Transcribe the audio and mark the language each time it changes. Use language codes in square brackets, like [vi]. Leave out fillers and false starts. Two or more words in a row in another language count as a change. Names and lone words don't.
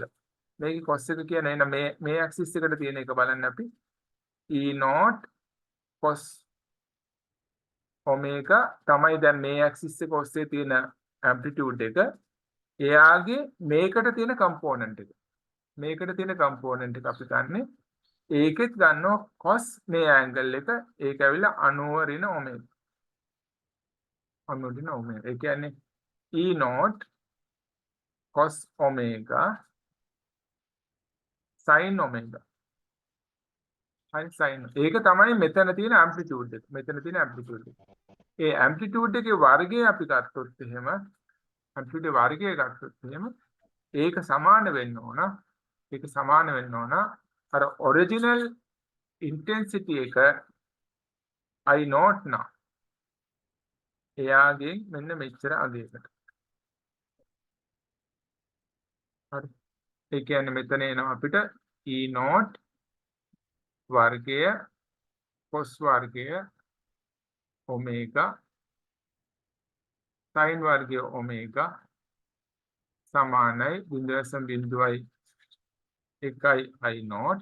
[si] මේකේ cos එක කියන්නේ එන මේ ඇක්සිස් එකට තියෙන එක බලන්න අපි [en] E0 cos omega [si] තමයි දැන් මේ ඇක්සිස් එක ඔස්සේ තියෙන ඇම්ප්ලිටියුඩ් එක. එයාගේ මේකට තියෙන කම්පෝනන්ට් එක. මේකට තියෙන කම්පෝනන්ට් එක අපි ගන්නෙ ඒකෙත් ගන්නවා cos මේ ඇන්ගල් එක. ඒක ඇවිල්ලා 90 ඍණ omega. 90 ඍණ omega. ඒ කියන්නේ [en] E0 cos omega sin omega. [si] හරි sin. ඒක තමයි මෙතන තියෙන ඇම්ප්ලිටියුඩ් එක. මෙතන තියෙන ඇම්ප්ලිටියුඩ් එක. ඒ ඇම්ප්ලිටියුඩ් එකේ වර්ගය අපි ගත්තොත් එහෙම ඇම්ප්ලිටියුඩ් වර්ගය ගත්තොත් එහෙම ඒක සමාන වෙන්න ඕන. ඒක සමාන වෙන්න ඕන අර [en] original intensity [si] එක [en] I not now. [si] එයාගෙන් මෙන්න මෙච්චර අගයකට. හරි. ඒ කියන්නේ මෙතන එනවා අපිට E0 වර්ගය cos වර්ගය [en] omega sin [si] වර්ගය omega සමානයි 0.01 I0.